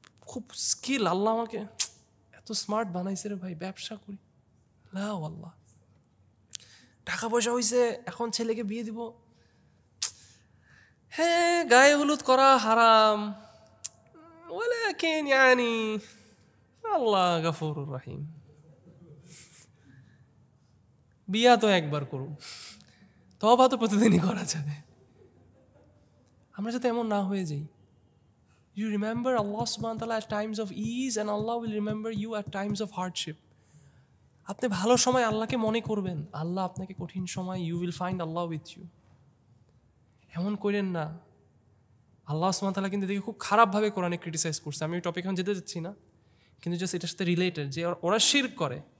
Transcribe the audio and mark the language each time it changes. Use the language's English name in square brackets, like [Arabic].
[Bangla] খুব স্কিল, আল্লাহ আমাকে এত স্মার্ট বানাইছে রে ভাই, ব্যবসা করি, না আল্লাহ টাকা পয়সা হয়েছে, এখন ছেলেকে বিয়ে দিব, হ্যাঁ গায়ে হলুদ করা হারাম, ওয়ালাকিন ইয়ানি আল্লাহ গফুরুর রহিম, বিয়া তো একবার করুন, তওবা তো প্রতিদিনই করা যাবে। আমরা যাতে এমন না হয়ে যাই। [English] You remember Allah subhanahu wa ta'ala at times of ease and Allah will remember you at times of hardship. [Bangla] আপনি ভালো সময় আল্লাহকে মনে করবেন, আল্লাহ আপনাকে কঠিন সময়, [English] you will find Allah with you. [Bangla] এমন করেন না। আল্লাহ সুবহানাহু ওয়া তাআলা কিন্তু দেখে খুব খারাপভাবে কোরআনে ক্রিটিসাইজ করছে, আমি ওই টপিক এখন যেতে যাচ্ছি না, কিন্তু জাস্ট এটার সাথে রিলেটেড, যে ওরা শিরক করে।